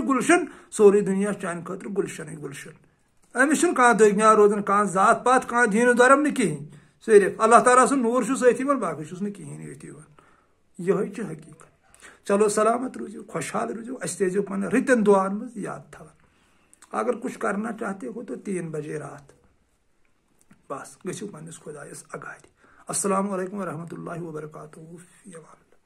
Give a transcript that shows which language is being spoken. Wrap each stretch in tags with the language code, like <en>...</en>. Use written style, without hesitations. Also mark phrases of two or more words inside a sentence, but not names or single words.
<ks>گُلشن سورُے دُنیا چانہِ خٲطرٕ گُلشنٕے گُلشن أمِس چھُنہٕ کانٛہہ دٔگنیٛا روزان کانٛہہ ذات پات کانٛہہ دیٖنہٕ دھرم نہٕ کِہینۍ صرف اللہ تعالیٰ سُنٛد نوٗر چھُس أتھۍ یِوان باقٕے چھُس نہٕ کِہینۍ أتھۍ یِوان یِہوے چھِ حقیٖقت چلو سلامت روٗزِو خۄشحال روٗزِو اَسہِ تہِ ٲسۍزیو پنٕنٮ۪ن رٕتٮ۪ن دُعاہن منٛز یاد تھاوان</ks> <ur>اگر کچھ کرنا چاہتے ہو تو 3 بجے رات</ur> <ks>بس گٔژھِو پننِس خۄدایس اگادِ</ks> <ar>السلام علیکم ورحمۃ اللہ وبرکاتہ</ar>